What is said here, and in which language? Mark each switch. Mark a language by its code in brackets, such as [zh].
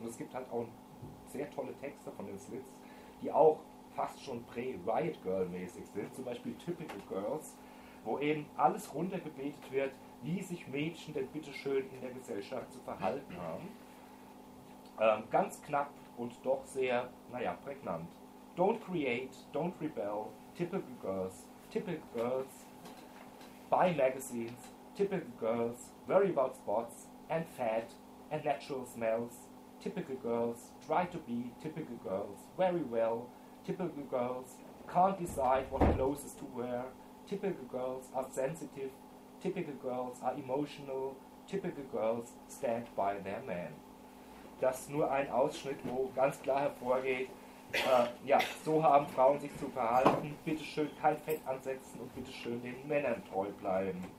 [de] Und es gibt halt auch sehr tolle Texte von den Slits, die auch fast schon pre-Riot-Girl-mäßig sind, zum Beispiel Typical Girls, wo eben alles runtergebetet wird, wie sich Mädchen denn bitteschön in der Gesellschaft zu verhalten haben. Ganz knapp und doch sehr, prägnant. [en] Don't create, don't rebel, Typical Girls, Typical Girls, buy magazines, Typical Girls, worry about spots, and fat, and natural smells, Typical Girls, try to be Typical Girls, very well, Typical Girls, can't decide what clothes to wear, Typical Girls are sensitive, Typical Girls are emotional, Typical Girls stand by their man. [de] Das ist nur ein Ausschnitt, wo ganz klar hervorgeht, so haben Frauen sich zu verhalten, bitteschön kein Fett ansetzen und bitteschön den Männern treu bleiben.